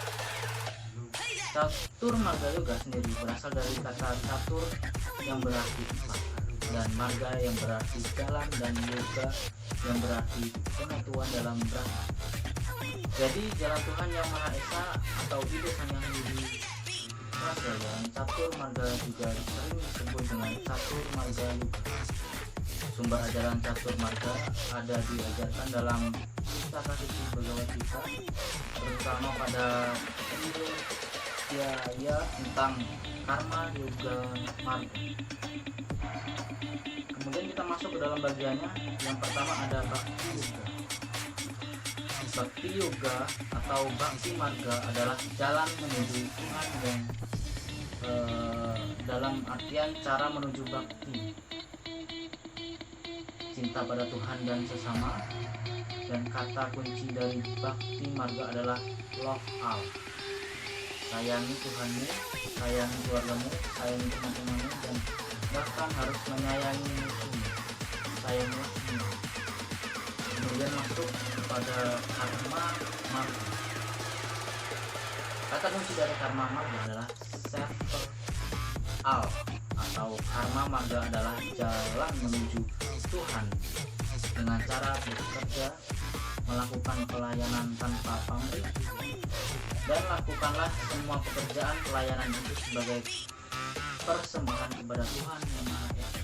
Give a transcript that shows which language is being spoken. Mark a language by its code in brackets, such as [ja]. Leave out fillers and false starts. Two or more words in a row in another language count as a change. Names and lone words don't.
[id] Catur marga yoga sendiri berasal dari kata catur yang berarti empat, dan marga yang berarti jalan, dan yoga yang berarti pengetahuan dalam Brahma. Jadi jalan Tuhan yang Maha Esa atau ide Sang Hyang Widi Prasetya, catur marga juga sering disebut dengan catur marga yoga. Sumber ajaran catur marga ada diajarkan dalam Pustaka Suci Bhagavad Gita, terutama pada ya tentang karma yoga marga. Kemudian kita masuk ke dalam bagiannya. Yang pertama ada bhakti yoga. Bhakti yoga atau bhakti marga adalah jalan menuju Tuhan yang dalam artian cara menuju bhakti, cinta pada Tuhan dan sesama. Dan kata kunci dari bhakti marga adalah [en] love all. [id] Sayangi Tuhanmu, sayangi keluargamu, sayangi teman-temanmu, dan bahkan harus menyayangi musuhmu. Sayanglah semua. Kemudian masuk kepada karma marga. Kata kunci dari karma marga adalah [en] server al, [id] atau karma marga adalah jalan menuju Tuhan dengan cara bekerja, melakukan pelayanan tanpa pamrih, dan lakukanlah semua pekerjaan pelayanan itu sebagai persembahan kepada Tuhan yang Maha Esa.